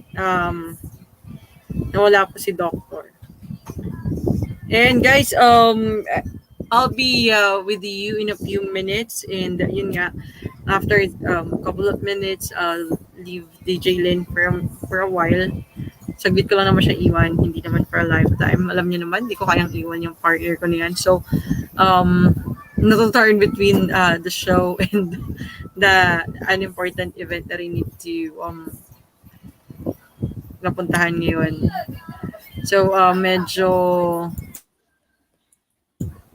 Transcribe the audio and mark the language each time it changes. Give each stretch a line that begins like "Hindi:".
English: Um,
Filipino: Nawala po si doctor.
English: And guys, I'll be with you in a few minutes, and yun nga, after a couple of minutes, I'll leave DJ Lynn for a while.
Filipino: Saglit ko lang naman siya iwan, hindi naman
English: for a lifetime.
Filipino: Alam niyo naman, di ko kayang iwan yung partner ko niyan.
English: So, natuturned between the show and an important event that I need to
Filipino: napuntahan ngayon. So, medyo
English: yes,